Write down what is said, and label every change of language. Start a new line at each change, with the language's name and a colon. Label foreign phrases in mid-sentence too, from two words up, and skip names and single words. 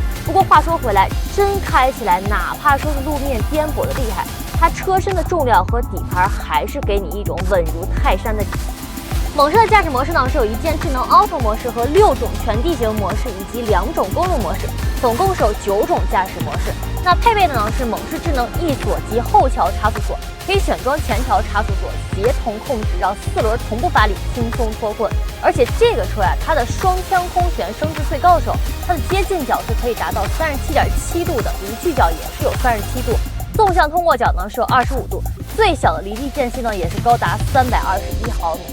Chinese: 不過話說回來，真開起來，哪怕說是路面顛簸的厲害，它車身的重量和底盤還是給你一種穩如泰山的底。猛士的駕駛模式呢是有一鍵智能 Auto 模式和6種全地形模式以及2種公路模式，总共是有9種駕駛模式。那配備的呢是猛士智能 E 锁及后桥差速锁，可以選裝前桥差速鎖，協同控制，讓4輪同步發力，輕鬆脫困。而且這個車呀，它的雙腔空懸升至最高的時候，它的接近角是可以達到37.7度的，離去角也是有37度，縱向通過角呢是有25度，最小的離地間隙呢也是高達321毫米。